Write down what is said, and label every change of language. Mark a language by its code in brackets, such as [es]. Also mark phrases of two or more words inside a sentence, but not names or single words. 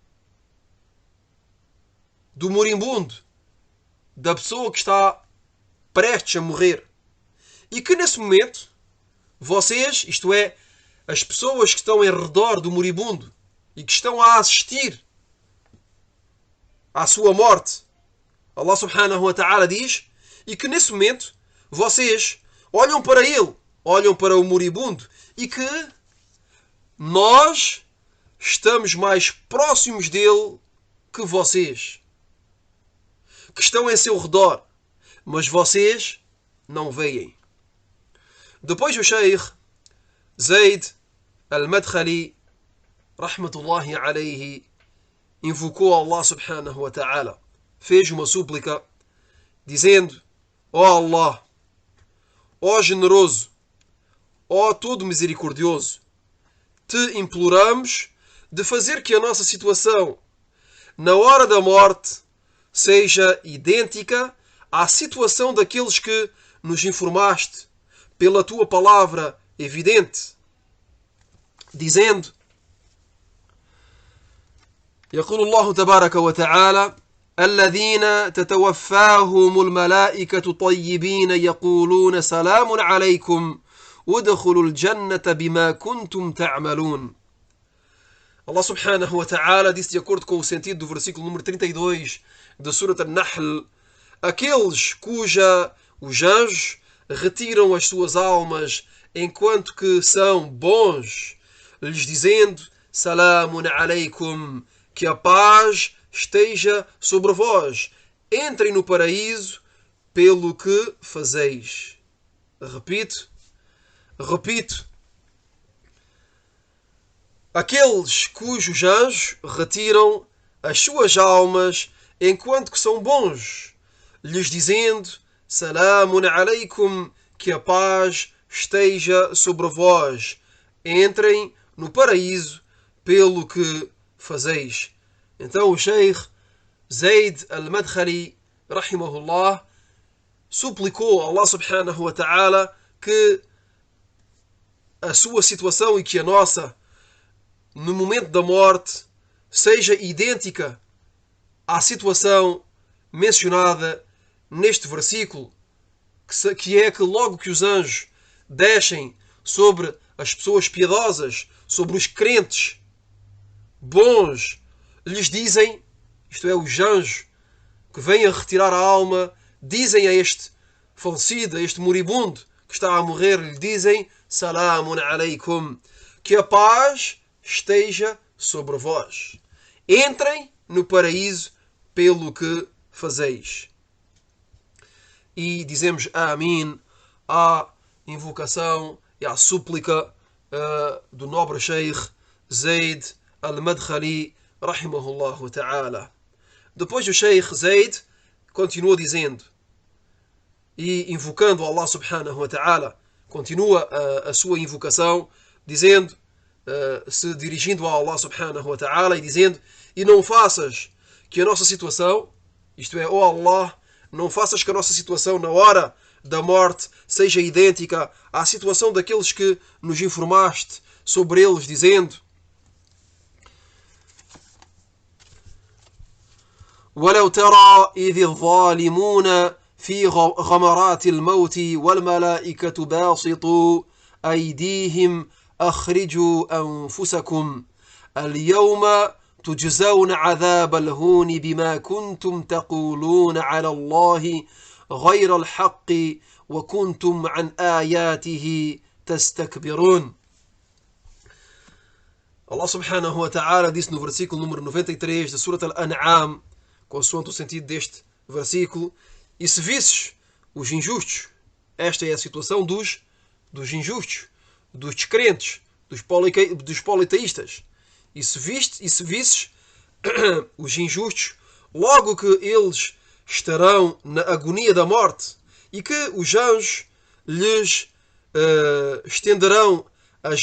[pt] do moribundo, da pessoa que está prestes a morrer, e que nesse momento vocês, isto é, as pessoas que estão em redor do moribundo e que estão a assistir à sua morte, [ar] الله سبحانه وتعالى [pt] diz, e que nesse momento vocês olham para ele, olham para o moribundo, e que nós estamos mais próximos dele que vocês, que estão em seu redor, mas vocês não veem. Depois o Sheikh Zayd Al-Madkhali, [ar] رحمة الله عليه, [pt] invocou [ar] الله سبحانه وتعالى, [pt] fez uma súplica, dizendo: ó Allah, ó generoso, ó todo misericordioso, te imploramos de fazer que a nossa situação na hora da morte seja idêntica à situação daqueles que nos informaste pela tua palavra evidente, dizendo: [ar] يقول الله تبارك وتعالى: الذين تتوفاهم الملائكة طيبين يقولون سلام عليكم وادخلوا الجنة بما كنتم تعملون. الله سبحانه وتعالى [pt] disse, de acordo com o sentido do versículo número 32 de Surat An-Nahl: aqueles os anjos retiram as suas almas enquanto que são bons, lhes dizendo: [ar] سلام عليكم, [pt] que a paz esteja sobre vós, entrem no paraíso pelo que fazeis. Repito, aqueles cujos anjos retiram as suas almas enquanto que são bons, lhes dizendo: [ar] سلام عليكم, [pt] que a paz esteja sobre vós, entrem no paraíso pelo que fazeis. Então o Sheikh Zayd Al-Madkhali, rahimahullah, suplicou a [ar] الله سبحانه وتعالى [pt] que a sua situação e que a nossa no momento da morte seja idêntica à situação mencionada neste versículo, que é que logo que os anjos descem sobre as pessoas piedosas, sobre os crentes bons, lhes dizem, isto é, os anjos que vêm a retirar a alma, dizem a este falecido, a este moribundo que está a morrer, lhe dizem: [ar] سلام عليكم, [pt] que a paz esteja sobre vós, entrem no paraíso pelo que fazeis. E dizemos Amém à invocação e à súplica do nobre Sheikh Zayd al-Madkhali, [ar] رحمه الله تعالى. [pt] Depois o Sheikh Zayd continua dizendo e invocando [ar] الله سبحانه وتعالى, [pt] continua a sua invocação dizendo, se dirigindo a [ar] الله سبحانه وتعالى [pt] e dizendo: e não faças que a nossa situação, isto é, ó Allah, não faças que a nossa situação na hora da morte seja idêntica à situação daqueles que nos informaste sobre eles, dizendo: [ar] وَلَوْ تَرَى إِذِ الظَّالِمُونَ في غمرات الموت والملائكة باسطوا أيديهم أخرجوا أنفسكم اليوم تجزون عذاب الهون بما كنتم تقولون على الله غير الحق وكنتم عن آياته تستكبرون. الله سبحانه وتعالى [pt] disse no versículo número 93 da Surat Al-An'am, consoante o sentido deste versículo: e se visses os injustos, esta é a situação dos injustos, dos descrentes, dos politeístas, e se visses os injustos, logo que eles estarão na agonia da morte e que os anjos lhes estenderão as